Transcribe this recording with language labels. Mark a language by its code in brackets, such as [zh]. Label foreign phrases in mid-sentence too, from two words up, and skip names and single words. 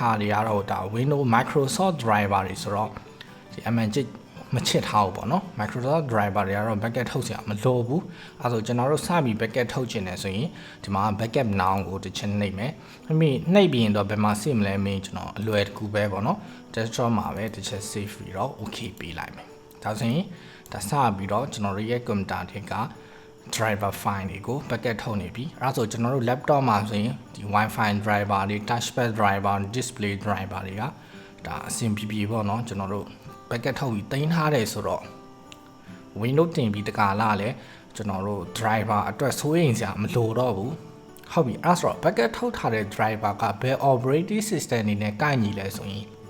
[my] ဟာတွေကတော့ဒါ Windows Microsoft driver တွေဆိုတော့ဒီအမှန်ချင်းမချစ်ထားဘူးပေါ့နော် Microsoft driver တွေကတော့ backup ထုတ်စရာမလိုဘူးအဲဆိုကျွန်တော်တို့စပြီး backup ထုတ်ချင်တယ်ဆိုရင်ဒီမှာ [en] backup now [my] ကိုတစ်ချက်နှိပ်မယ်နှိပ်ပြီးရင်တော့ဘယ်မှာ save မလဲမင်းကျွန်တော်အလွယ်တကူပဲပေါ့နော် desktop မှာပဲတစ်ချက် save ပြီးတော့ okay ပေးလိုက်မယ်ဒါဆိုရင်ဒါစပြီးတော့ကျွန်တော်တို့ရဲ့ computer တွေက [en] driver file [my] တွေကို backup ထုတ်နေပြီအဲဆိုကျွန်တော်တို့ laptop မှာဆိုရင်ဒီ [en] wifi driver [my] တွေ [en] touchpad driver display driver [my] တွေကဒါအဆင်ပြေပေါ့နော်ကျွန်တော်တို့backup ထုတ်ပြီးတင်ထားတယ်ဆိုတော့ Windows တင်ပြီးတကာလာလဲကျွန်တော်တို့ driver အတွက်စိုးရိမ်စရာမလိုတော့ဘူးဟုတ်ပြီအဲ့ဆိုတော့ backup ထုတ်ထားတဲ့ driver ကဘယ် [en] operating system [my] နေနဲ့ကိုက်ညီလဲဆိုရင်